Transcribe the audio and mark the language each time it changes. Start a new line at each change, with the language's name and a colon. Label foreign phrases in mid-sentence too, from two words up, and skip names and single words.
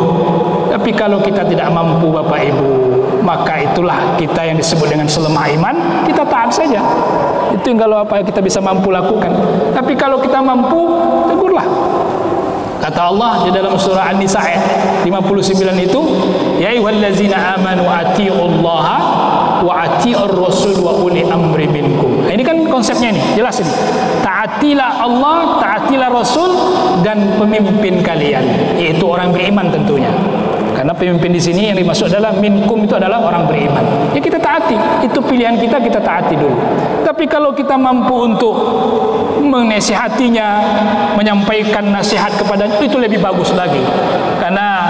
Indonesian: Tapi kalau kita tidak mampu, Bapak Ibu, maka itulah kita yang disebut dengan selemah iman, kita taat saja. Itu yang kalau apa kita bisa mampu lakukan. Tapi kalau kita mampu, tegurlah. Kata Allah di dalam surah An-Nisa ayat 59 itu,
Arabic: يا أيها الذين آمنوا أطيعوا الله وأطيعوا الرسول وأولي الأمر منكم.
Indonesian: Ini kan konsepnya ini, jelas ini. Taatilah Allah, taatilah Rasul dan pemimpin kalian, yaitu orang beriman tentunya. Karena pemimpin di sini yang dimaksud adalah minkum, itu adalah orang beriman. Ya kita taati, itu pilihan kita, kita taati dulu. Tapi kalau kita mampu untuk menasihatinya, menyampaikan nasihat kepada itu lebih bagus lagi.